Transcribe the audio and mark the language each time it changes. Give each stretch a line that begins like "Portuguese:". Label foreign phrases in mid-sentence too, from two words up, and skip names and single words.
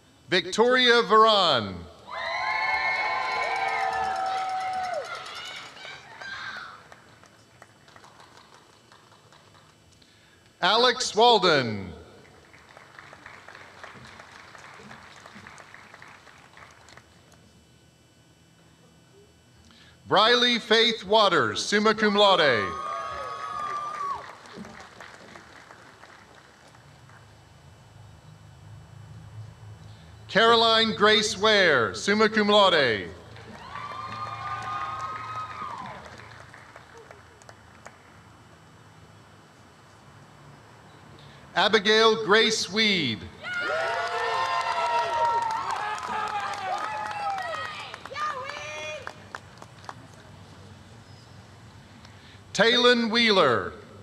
English: Victoria Varan. Alex Walden. Briley Faith Waters,
Latin: summa cum laude.
English: Caroline Grace Ware,
Latin: summa cum laude.
English: Abigail Grace Weed. Taylon Wheeler.